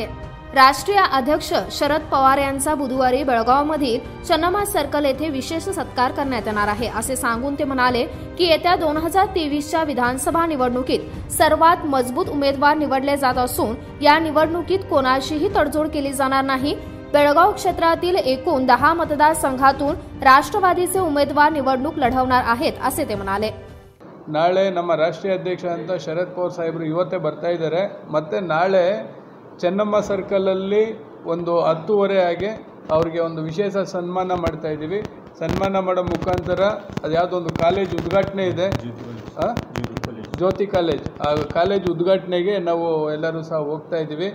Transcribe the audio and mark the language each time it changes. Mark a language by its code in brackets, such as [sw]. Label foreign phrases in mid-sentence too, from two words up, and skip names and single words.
[mr] राष्ट्रीय अध्यक्ष शरद पवार यांचा बुधवारी बेळगावमधील चन्नमा सर्कल येथे विशेष सत्कार करण्यात येणार आहे, असे सांगून ते म्हणाले की येत्या 2023च्या विधानसभा निवडणुकीत सर्वात मजबूत उमेदवार निवडले जात असून या निवडणुकीत कोणाशीही तडजोड केली जाणार नाही। बेळगाव क्षेत्रातील एकूण 10 मतदारसंघातून राष्ट्रवादीचे उमेदवार निवडणूक लढवणार आहेत, असे ते म्हणाले। [kn] ನಾಳೆ ನಮ್ಮ ರಾಷ್ಟ್ರೀಯ ಅಧ್ಯಕ್ಷ ಅಂತ ಶರದ್ ಪವಾರ್ ಸಾಹೇಬರು ಇವತ್ತೇ ಬರ್ತಾ ಇದ್ದಾರೆ। ಮತ್ತೆ ನಾಳೆ ಚೆನ್ನಮ್ಮ ಸರ್ಕಲಲ್ಲಿ ಒಂದು 10:30 ಆಗಿ ಅವರಿಗೆ ಒಂದು ವಿಶೇಷ ಸನ್ಮಾನ ಮಾಡ್ತಾ ಇದ್ದೀವಿ। ಸನ್ಮಾನ ಮಾಡೋ ಮುಖಾಂತರ ಅದು ಯಾವುದೋ ಒಂದು ಕಾಲೇಜ್ ಉದ್ಘಾಟನೆ ಇದೆ, ಜ್ಯೋತಿ ಕಾಲೇಜ್, ಆ ಕಾಲೇಜ್ ಉದ್ಘಾಟನೆಗೆ ನಾವು ಎಲ್ಲರೂ ಸಹ ಹೋಗ್ತಾ ಇದ್ದೀವಿ।